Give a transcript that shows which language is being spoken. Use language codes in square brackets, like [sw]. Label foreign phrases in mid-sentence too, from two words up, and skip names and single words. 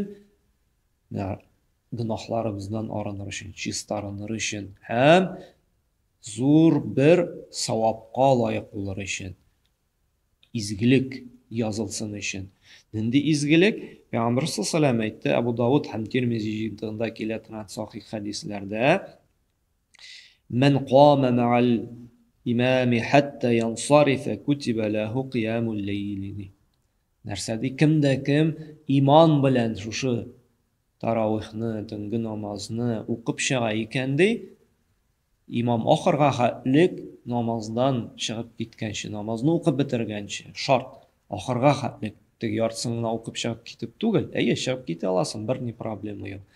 [tt] Гөнаһларыбыздан арыныр өчен, чистарыныр өчен һәм зур бер савапка лаек булыр өчен. Изгелек язылсын өчен. Нинди изгелек? Пәйгамбер саллаллаху әйтте, Абу Дауд һәм Тирмизи җыентыгында килә торган сахих хәдисләрдә: [ar] "من قام مع الإمام حتى ينصرف كتب له قيام ليلة." [tt] Нәрсәди, кем иман белән шушы таравихны, төнге намазны укып чыга икән ди, имам ахырга хәтлек намаздан чыгып киткәнче, намазны укып бетергәнче, шарт, ахырга хәтлек, теге яртысын гына укып чыгып китеп түгел, әйе, чыгып китә аласың, бер ни проблема юк.